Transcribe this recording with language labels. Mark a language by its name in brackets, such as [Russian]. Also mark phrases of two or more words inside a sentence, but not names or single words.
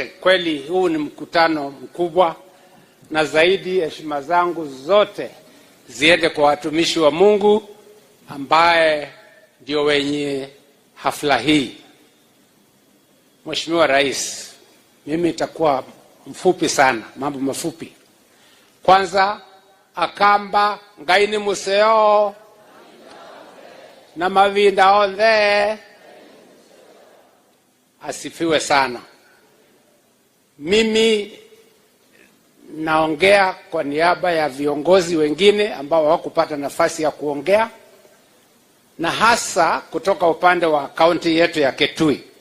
[Swahili] Kweli huu ni mkutano mkubwa, na zaidi heshima zangu zote ziende kwa watumishi wa Mungu ambaye ndio wenye hafla hii. Mheshimiwa Rais, mimi nitakuwa mfupi sana, mambo mafupi. Kwanza, [Kamba] akamba ngaini museo na mavinda ondhe, [Swahili] asifiwe sana. Mimi naongea kwa niaba ya viongozi wengine ambao hawakupata nafasi ya kuongea, na hasa kutoka upande wa kaunti yetu ya Kitui.